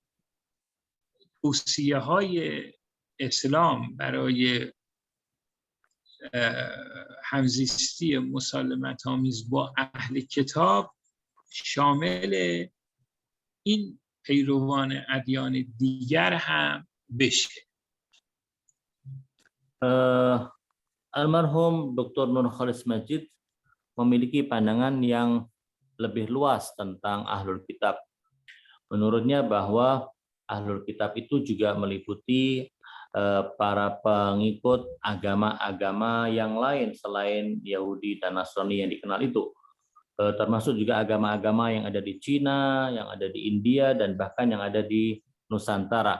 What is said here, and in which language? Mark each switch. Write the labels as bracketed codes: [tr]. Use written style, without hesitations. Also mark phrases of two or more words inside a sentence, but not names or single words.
[fa] توصیه‌های اسلام برای همزیستی مسالمت‌آمیز با اهل کتاب شامل این پیروان ادیان دیگر هم بشه. [id] Almarhum Dr. Nurcholish Madjid memiliki pandangan yang lebih luas tentang [ar] أهل الكتاب. [id] Menurutnya bahwa [ar] أهل الكتاب [id] itu juga meliputi para pengikut agama-agama yang lain selain Yahudi dan Nasrani yang dikenal itu, termasuk juga agama-agama yang ada di Cina, yang ada di India, dan bahkan yang ada di Nusantara.